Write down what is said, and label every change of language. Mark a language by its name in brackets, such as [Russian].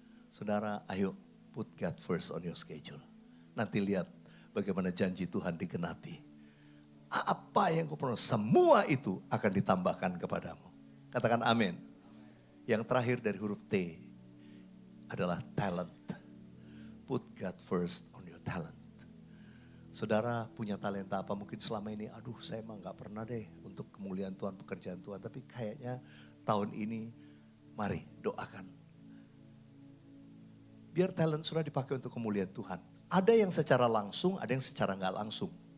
[Indonesian] Saudara, ayo [English] put God first on your schedule. [Indonesian] Nanti lihat bagaimana janji Tuhan digenapi. Apa yang kau perlu, semua itu akan ditambahkan kepadamu. Katakan amin. Yang terakhir dari huruf T adalah talent. [English] put God first on your talent. [Indonesian] Saudara punya talenta apa mungkin selama ini, aduh saya emang gak pernah deh untuk kemuliaan Tuhan, pekerjaan Tuhan. Tapi kayaknya tahun ini mari doakan. Biar talent sudah dipakai untuk kemuliaan Tuhan. Ada yang secara langsung, ada yang secara gak langsung.